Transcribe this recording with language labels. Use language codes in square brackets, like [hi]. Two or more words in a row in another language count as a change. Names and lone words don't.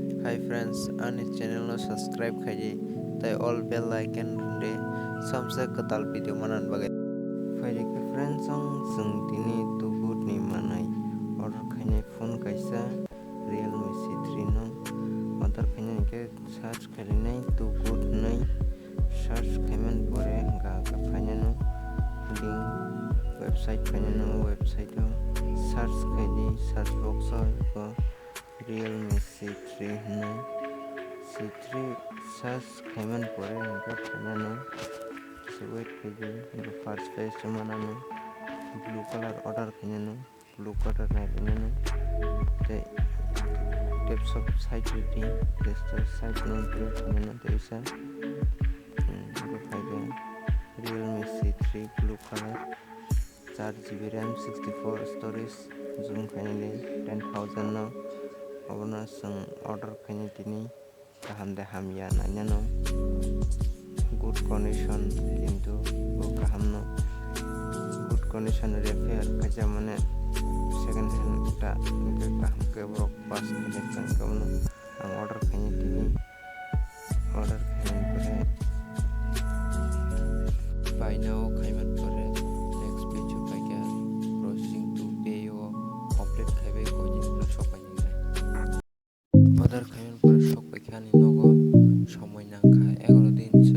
[en] Hi friends, [trp] ani channel no subscribe khaji tai [en] all bell icon [trp] de samse katal video manan bagai. Faide ke friends song tini tubut ni manai order khainai phone kaisa Realme C3 no order khainai ke search khainai tubut nai search khaiman pore ga ka khainai [en] link website [trp] khainai website search khaidi [en] search box [trp] ko Realme C3 no C3 search khaiman pore ga khainai wait khaidi [en] first page [trp] manano [en] blue color [trp] order khainai [en] blue color [trp] nailai te [en] tips of site reading this site [trp] no blue khainai teisa khaide Realme C3 [en] blue color [trp] 4GB RAM 64 storage zoom khainai 10,000 no abono sung order khainai tini kaham de hamya nainano [en] good condition [trp] কিন্তু kaham no [en] good condition [trp] repair kaja mane [en] second hand [trp] ta kaham ke brok pas khainai kan kamono ang order khainai tini order khainai pore [en] buy now [trp] khaiman pore [en] next page [trp] paika [en] processing to pay [trp] o update khaibe ko din pro shopai order khaiman pore shopai khani nogo সময় নাঙ্খা 11 দিন